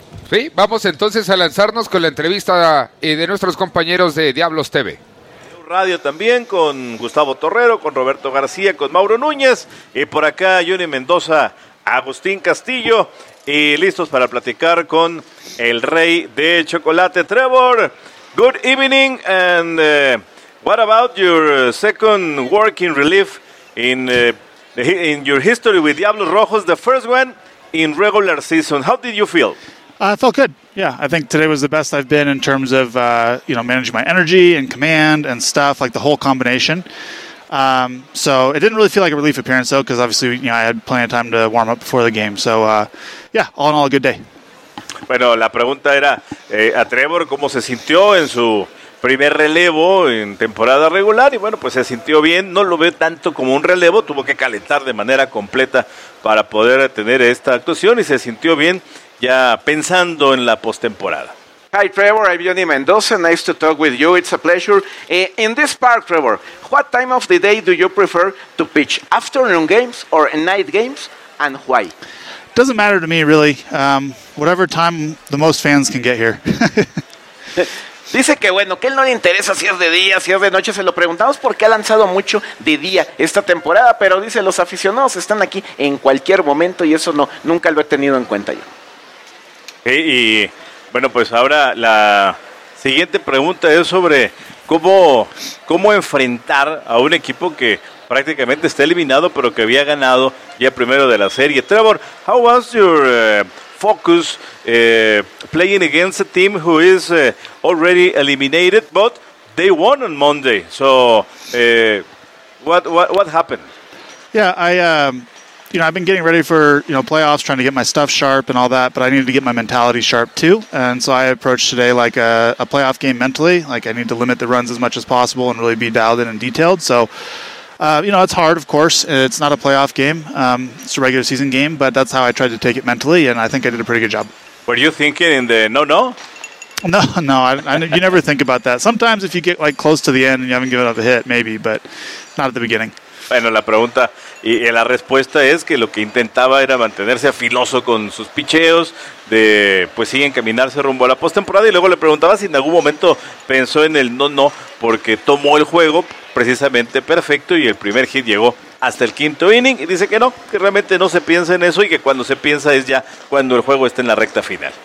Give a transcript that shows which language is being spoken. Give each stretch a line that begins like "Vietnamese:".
Spanish: Sí, vamos entonces a lanzarnos con la entrevista de nuestros compañeros de Diablos TV. Radio también con Gustavo Torrero, con Roberto García, con Mauro Núñez, y por acá Johnny Mendoza, Agustín Castillo, y listos para platicar con el rey de chocolate, Trevor.
English: Good evening, and what about your second work in relief in your history with Diablos Rojos, the first one in regular season? How did you feel? I felt good. Yeah, I think today was the best I've been in terms of, managing my energy and command and stuff, like the whole combination. So it didn't really feel like a relief appearance, though, because obviously, I had plenty of time to warm up before the game. So, all in all, a good day.
Spanish: Bueno, la pregunta era, a Trevor, ¿cómo se sintió en su primer relevo en temporada regular? Y bueno, pues se sintió bien, no lo ve tanto como un relevo, tuvo que calentar de manera completa para poder tener esta actuación, y se sintió bien ya pensando en la postemporada.
English: Hi Trevor, I'm Johnny Mendoza, nice to talk with you, it's a pleasure. In this park, Trevor, what time of the day do you prefer to pitch, afternoon games or night games, and why? Doesn't matter to me really, whatever time the most fans can get here.
Spanish: Dice que bueno, que él no le interesa si es de día, si es de noche. Se lo preguntamos porque ha lanzado mucho de día esta temporada, pero dice los aficionados están aquí en cualquier momento, y eso no, nunca lo he tenido en cuenta yo. Y bueno, pues ahora la siguiente pregunta es sobre cómo enfrentar a un equipo que prácticamente está eliminado, pero que había ganado ya primero de la serie.
English: Trevor, how was your focus playing against a team who is already eliminated, but they won on Monday? So what happened? Yeah, I've been getting ready for, playoffs, trying to get my stuff sharp and all that, but I needed to get my mentality sharp too. And so I approached today like a playoff game mentally. Like, I need to limit the runs as much as possible and really be dialed in and detailed. So it's hard, of course. It's not a playoff game. It's a regular season game, but that's how I tried to take it mentally, and I think I did a pretty good job. Were you thinking in the no-no? No. You never think about that. Sometimes if you get like close to the end and you haven't given up a hit, maybe, but not at the beginning.
Spanish: Bueno, la pregunta y la respuesta es que lo que intentaba era mantenerse afiloso con sus picheos, de pues sí, encaminarse rumbo a la postemporada, y luego le preguntaba si en algún momento pensó en el no-no, porque tomó el juego precisamente perfecto y el primer hit llegó hasta el quinto inning, y dice que no, que realmente no se piensa en eso, y que cuando se piensa es ya cuando el juego está en la recta final.